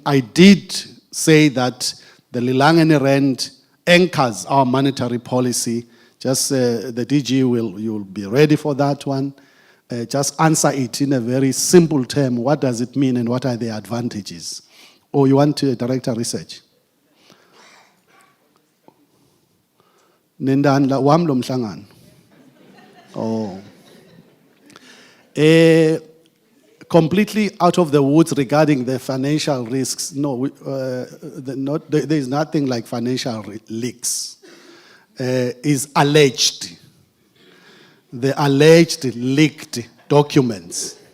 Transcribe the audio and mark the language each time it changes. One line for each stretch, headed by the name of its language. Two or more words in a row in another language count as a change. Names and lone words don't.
English: I did say that the Lilangeni Rand anchors our monetary policy. Just the DG you'll be ready for that one. Just answer it in a very simple term. What does it mean and what are the advantages? Or you want to Director Research?
Swati: Nendandla wamlo mhlangano. Oh.
English: Completely out of the woods regarding the financial risks. No, there is nothing like financial leaks. Is alleged. The alleged leaked documents.